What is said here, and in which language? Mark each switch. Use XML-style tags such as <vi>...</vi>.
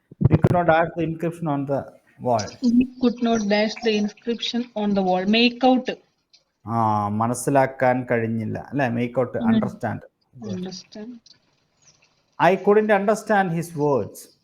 <en>We could not dash the inscription on the wall. We could not dash the inscription on the wall. Make out.</en> <ml>മനസ്സിലാക്കാൻ കഴിഞ്ഞില്ല അല്ലെ, make out.</ml> <en>Understand. Understand. I couldn't understand his words.</en>